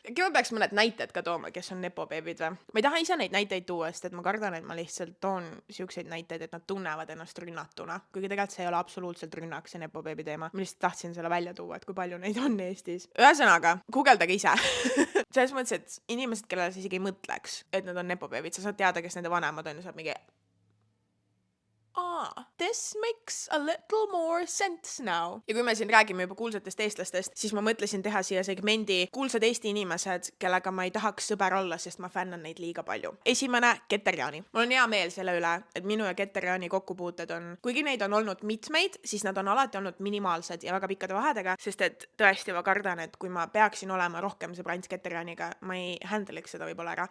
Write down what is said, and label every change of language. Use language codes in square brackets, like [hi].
[et] Äkki ma peaks mõned näited ka tooma, kes on nepobeebid või? Ma ei taha ise neid näiteid tuua, sest et ma kardan, et ma lihtsalt toon siukseid näiteid, et nad tunnevad ennast rünnatuna. Kuigi tegelikult see ei ole absoluutselt rünnak, see nepobeebi teema. Ma lihtsalt tahtsin selle välja tuua, et kui palju neid on Eestis. Ühesõnaga, guugeldage ise. Selles mõttes, et inimesed, kellele sa isegi ei mõtleks, et nad on nepobeebid, sa saad teada, kes nende vanemad on ja saab mingi [en] this makes a little more sense now. [et] Ja kui me siin räägime juba kuulsatest eestlastest, siis ma mõtlesin teha siia segmendi kuulsad Eesti inimesed, kellega ma ei tahaks sõber olla, sest ma fännan neid liiga palju. Esimene, Keter-Jaani. Mul on hea meel selle üle, et minu ja Keter-Jaani kokkupuuted on, kuigi neid on olnud mitmeid, siis nad on alati olnud minimaalsed ja väga pikkade vahedega, sest et tõesti ma kardan, et kui ma peaksin olema rohkem sõbrants Keter-Jaaniga, ma ei handle'iks seda võib-olla ära.